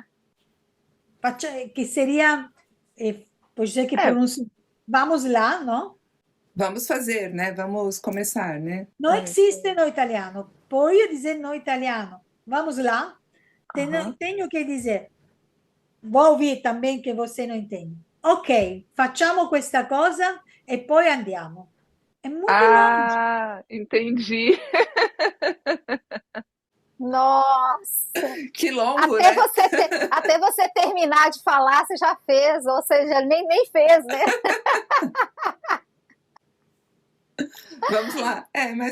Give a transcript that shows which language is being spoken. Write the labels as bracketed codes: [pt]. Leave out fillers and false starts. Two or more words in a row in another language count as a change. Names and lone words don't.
[pt] Que seria, pode ser que É, pronuncie, vamos lá, não? Vamos fazer, né? Vamos começar, né? Não existe no italiano. Pode dizer no italiano, vamos lá. Aham. Tenho que dizer, vou ouvir também que você não entende. [it] Ok, facciamo questa cosa e poi andiamo. [pt] É muito longe. ah, entendi. Nossa! Que longo, né? Até você terminar de falar, você já fez, ou seja, nem fez, né? Vamos lá. É mais